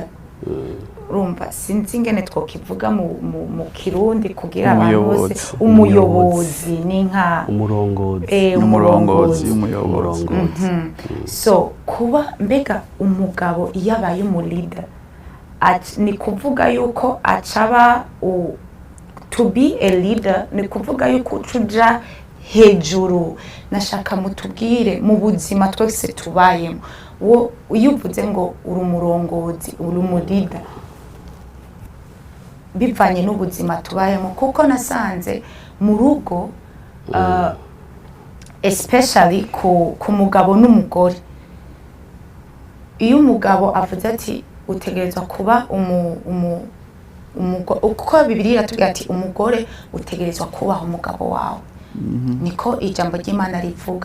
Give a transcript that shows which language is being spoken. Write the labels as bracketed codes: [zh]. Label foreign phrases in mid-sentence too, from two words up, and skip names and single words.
[rn] Urumva sinzi ingene twokivuga mu Kirundi kugira abantu bose umuyobozi ni nka umurongozi. So kuba mbega umugabo iyo abaye umulida ni kuvuga yuko acaba [en] to be a leader [rn] ni kuvuga yuko ucuja hejuru. Nashaka mutubwire mu buzima twese tubayemo iyo uvuze ngo uri umurongozi uri umulida bivanye n'ubuzima tubayemo, kuko nasanze mu rugo especially ku mugabo n'umugore, iyo umugabo avuze ati utegerezwa kuba uko Bibiliya iratubwira ati umugore utegerezwa kubaha umugabo wawe, niko ijambo ry'Imana rivuga.